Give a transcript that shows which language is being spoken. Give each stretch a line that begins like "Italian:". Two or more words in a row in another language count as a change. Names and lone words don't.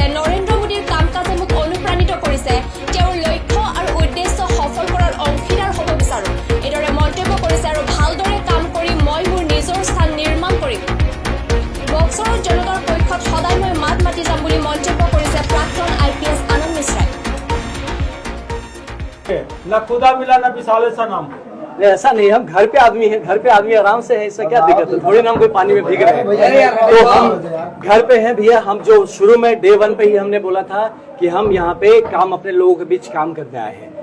Assamese: নৰেন্দ্ৰ মোদীৰ কাম কাজে মোক অনুপ্ৰাণিত কৰিছে। তেওঁৰ লক্ষ্য আৰু উদ্দেশ্য সফল কৰাৰ অংশীদাৰ হ'ব বিচাৰো, এইদৰে মন্তব্য কৰিছে। আৰু ভালদৰে কাম কৰি মই মোৰ নিজৰ স্থান নিৰ্মাণ কৰিম। বক্সৰৰ জনতাৰ পক্ষত সদায় মই মাত মাতি যাম বুলি মন্তব্য কৰিছে প্ৰাক্তন IPS আনন্দ মিশ্ৰাই।
Hindi: ना खुदा मिला ना विशाले सनम। ऐसा नहीं, हम घर पे आदमी हैं, घर पे आदमी आराम से है, इससे क्या दिक्कत है? थोड़ी ना हम कोई पानी में भीग रहे हैं। तो हम घर पे हैं भैया। हम जो शुरू में डे 1 पे ही हमने बोला था कि हम यहाँ पे काम अपने लोगों के बीच काम करने आए हैं।